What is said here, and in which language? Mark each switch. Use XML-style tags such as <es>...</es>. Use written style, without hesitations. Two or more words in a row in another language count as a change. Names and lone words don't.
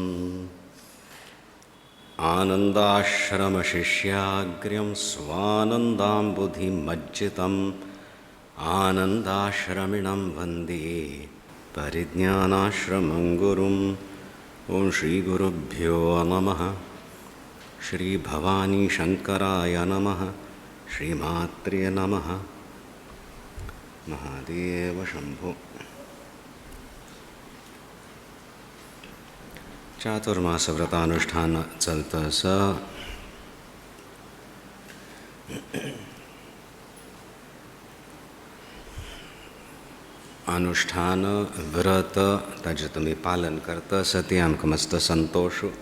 <sa>आनन्दाश्रमशिष्याग्र्यं स्वानन्दाम्बुधिमज्जितम् आनन्दाश्रमिणं वन्दे परिज्ञानाश्रमं गुरुम्। ॐ श्रीगुरुभ्यो नमः। श्रीभवानी शंकराय नमः। श्रीमात्रे नमः। महादेव शंभो।</sa> <kok>चातुर्मास व्रतानुष्ठान चलतं अनुष्ठान व्रत ताजें तुमी पालन करता ती आमकां मस्त संतोष।</kok>